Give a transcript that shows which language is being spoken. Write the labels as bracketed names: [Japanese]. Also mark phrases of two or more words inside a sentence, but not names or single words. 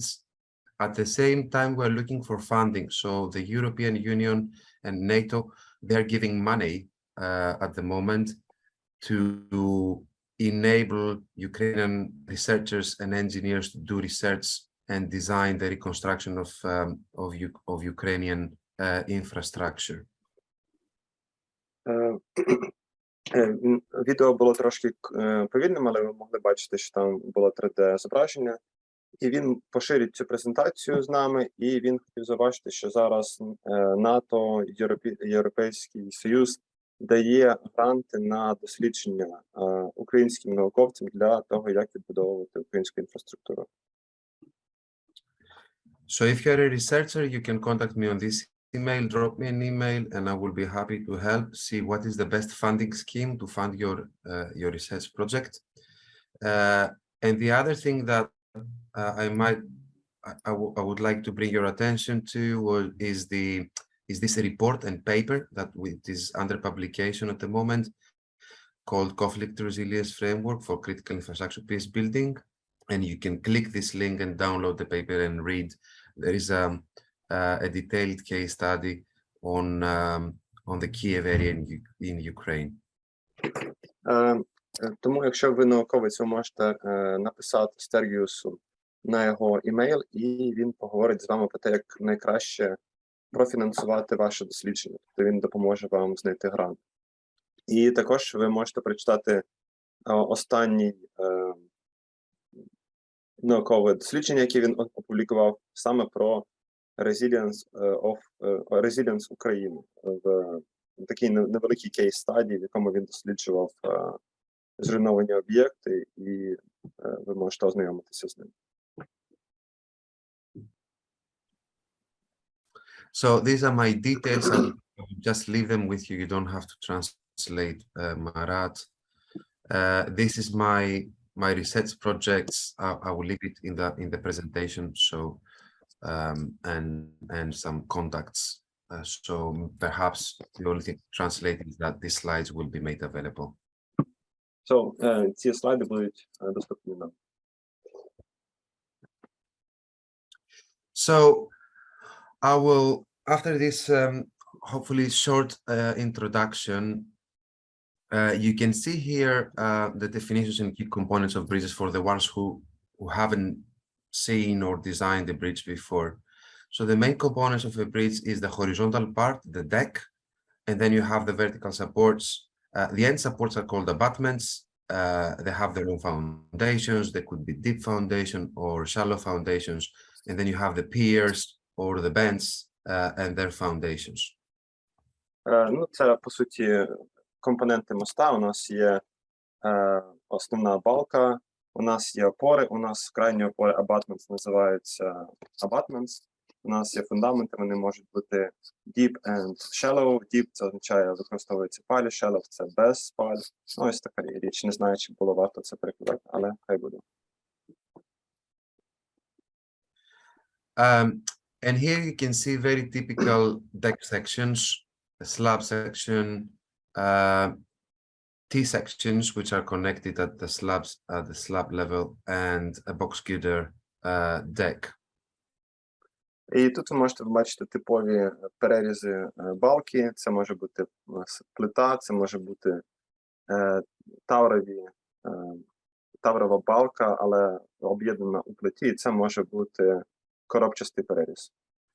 [English] At the same time, we're looking for funding. So the European Union and NATO, they're giving money at the moment to enable Ukrainian researchers and engineers to do research and design the reconstruction of Ukrainian infrastructure. [Ukrainian] Відео було трошки повільним, але ви могли бачити, що там було 3D-зображення. І він поширить цю презентацію з нами, і він хотів зауважити, що зараз НАТО, Європейський Союз дає гранти на дослідження українським науковцям для того, як відбудовувати українську інфраструктуру. [English] So if you're a researcher, you can contact me on this email, drop me an email, and I will be happy to help see what is the best funding scheme to fund your research project. And the other thing that I would like to bring your attention to is this report and paper that is under publication at the moment called Conflict Resilience Framework for Critical Infrastructure Peace Building. And you can click this link and download the paper and read. There is a detailed case study on the Kiev area in Ukraine. [Ukrainian] Тому, якщо ви науковець, ви можете написати Стергіосу на його імейл, і він поговорить з вами про те, як найкраще профінансувати ваше дослідження. Тобто він допоможе вам знайти грант. І також ви можете прочитати останній наукове дослідження, яке він опублікував саме про Resilience України, в такій невеликій кейс-стадії, в якому він досліджував зруйновані об'єкти, і ви можете ознайомитися з ним. [English] So these are my details. I'll just leave them with you. You don't have to translate, Marat. This is my research projects. I will leave it in the presentation. So and some contacts. So perhaps the only thing translated is that these slides will be made available. [Ukrainian] So ці слайди будуть доступні нам. [English] So I will, after this hopefully short introduction, you can see here the definitions and key components of bridges for the ones who haven't seen or designed the bridge before. So the main components of a bridge is the horizontal part, the deck, and then you have the vertical supports. The end supports are called abutments. They have their own foundations. They could be deep foundation or shallow foundations. And then you have the piers or the bends and their foundations. [Ukrainian] Це, по суті, компоненти моста. У нас є основна балка, у нас є опори, у нас крайні опори abutments називаються abutments. У нас є фундаменти, вони можуть бути [English] deep and shallow. [Ukrainian] Deep – це означає, використовується палі, shallow – це без паль. Ось така річ. Не знаю, чи було варто це перекладати, але хай буде. [English] And here you can see very typical deck sections, a slab section, T-sections, which are connected at the slab level, and a box girder deck. [Ukrainian] І тут ви можете побачити типові перерізи балки. Це може бути плита, це може бути таврова балка, але об'єднана у плиті. І це може бути коробчастий переріз.